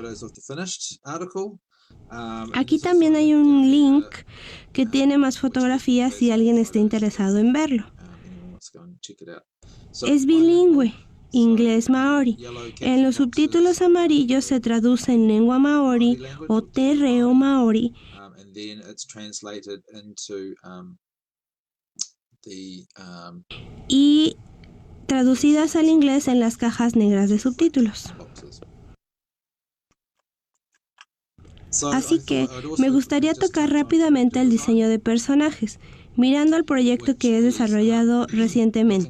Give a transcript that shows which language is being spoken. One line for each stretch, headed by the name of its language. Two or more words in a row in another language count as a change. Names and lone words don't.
Spanish: Aquí también hay un link que tiene más fotografías si alguien está interesado en verlo. Es bilingüe, inglés maori. En los subtítulos amarillos se traduce en lengua maori o te reo maori. Y traducidas al inglés en las cajas negras de subtítulos. Así que me gustaría tocar rápidamente el diseño de personajes, mirando al proyecto que he desarrollado recientemente.